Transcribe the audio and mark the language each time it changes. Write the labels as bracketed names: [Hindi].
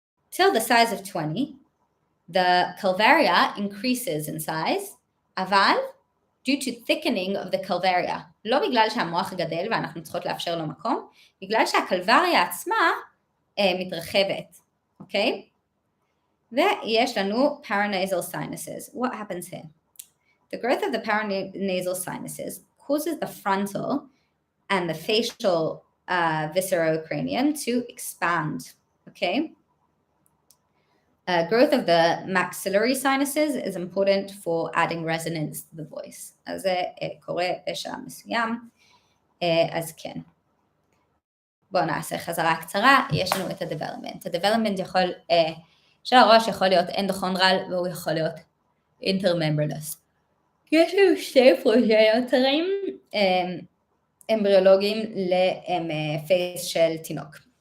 [English] Till the size of 20, the calvaria increases in size, [Hebrew] אבל [English] due to thickening of the calvaria, [Hebrew] לא בגלל שהמוח גדל ואנחנו צריכות לאפשר לו מקום, בגלל שהקלבריה עצמה מתרחבת, אוקיי? ויש לנו paranasal sinuses. [English] What happens here? The growth of the paranasal sinuses causes the frontal and the facial viscerocranium to expand, okay? Growth of the maxillary sinuses is important for adding resonance to the voice. [Hebrew] אז זה קורה בשלב מסוים, אז כן. בואו נעשה חזרה קצרה, יש לנו את ה-development. ה-development של הראש יכול להיות אנדוכונדרל והוא יכול להיות intermembranous. יש לנו שתי פרוגנטורים אמבריולוגיים לפייס של תינוק.